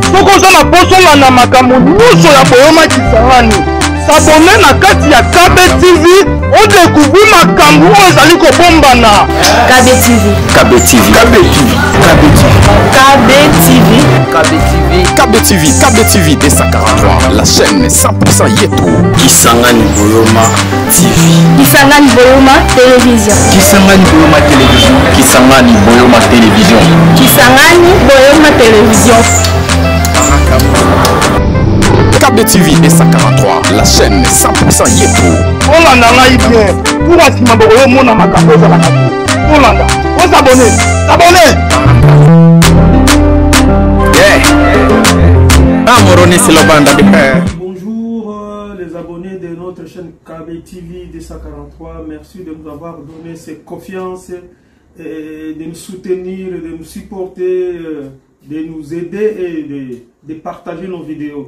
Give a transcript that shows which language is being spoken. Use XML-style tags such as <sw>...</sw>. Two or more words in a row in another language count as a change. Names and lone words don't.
<ln>soko za na posonga na makambo nyonso ya boyoma Kisangani. S'abonner na kati ya KB TV,</ln> <fr>on découvre</fr> <ln>makambo oyo ezali kobombana. KB TV. KB TV. KB TV. KB TV. KB TV.</ln> <fr>KB TV. KB TV D143, la chaîne 100% Yeto. Kisangani Boyoma TV. Kisangani Boyoma Télévision. Kisangani Boyoma Télévision. Kisangani Boyoma Télévision. Kisangani Boyoma Télévision. KB TV D143, la chaîne 100% Yeto.</fr> <ln>Olanda ngai bien. Pour asima boyo mona makambo za nakati. Olanda,</ln> <fr>on s'abonner. S'abonner. Bonjour les abonnés de notre chaîne KB TV D143. Merci de nous avoir donné cette confiance, de nous soutenir, de nous supporter, de nous aider et de partager nos vidéos.</fr>